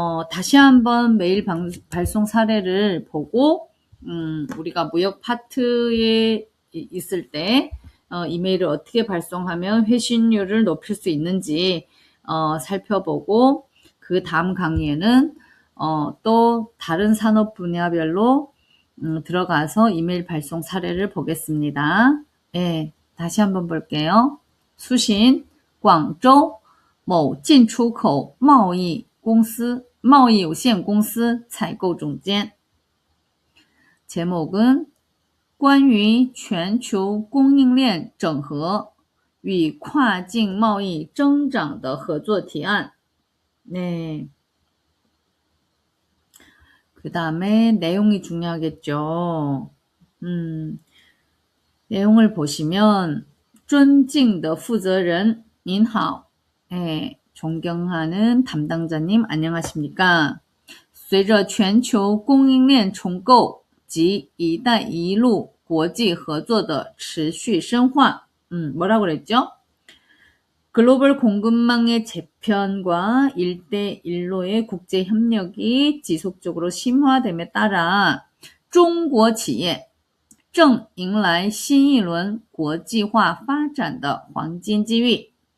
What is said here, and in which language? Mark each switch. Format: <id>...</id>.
<ko>다시 한번 메일 발송 사례를 보고, 우리가 무역 파트에 있을 때, 이메일을 어떻게 발송하면 회신율을 높일 수 있는지, 살펴보고, 그 다음 강의에는, 또 다른 산업 분야별로, 들어가서 이메일 발송 사례를 보겠습니다. 네. 다시 한번 볼게요. 수신,</ko> <zh>广州某进出口贸易有限公司采购总监.</zh> <ko>제목은</ko> <zh>关于全球供应链整合与跨境贸易增长的合作提案.</zh> <ko>네. 그 다음에 내용이 중요하겠죠. 내용을 보시면</ko> <zh>尊敬的负责人您好.</zh> <ko>네, 존경하는 담당자님 안녕하십니까?</ko> <zh>随着全球供应链重构及一带一路国际合作的持续深化.</zh> <ko>뭐라고 그랬죠? 글로벌 공급망의 재편과 1대1로의 국제 협력이 지속적으로 심화됨에 따라</ko> <zh>中国企业正迎来新一轮国际化发展的黄金机遇.</zh>